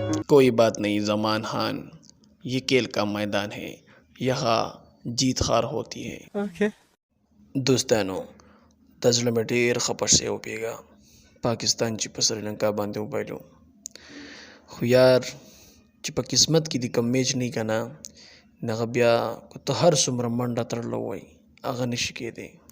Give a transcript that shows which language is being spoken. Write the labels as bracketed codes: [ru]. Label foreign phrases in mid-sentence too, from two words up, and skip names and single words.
[ur] کوئی بات نہیں زمان خان، یہ کھیل کا میدان ہے، یہاں جیت ہار ہوتی ہے. Okay. [ps] دوستانو د زړه مې ډېر خفه شوی وپېږه پاکستان چې په سریلانکا باندې وبایلو، خو یار چې په قسمت کې دې کوم میچ نه وي که نه، هغه بیا که ته هر څومره منډه تړلی ووایې هغه نشي کېدی.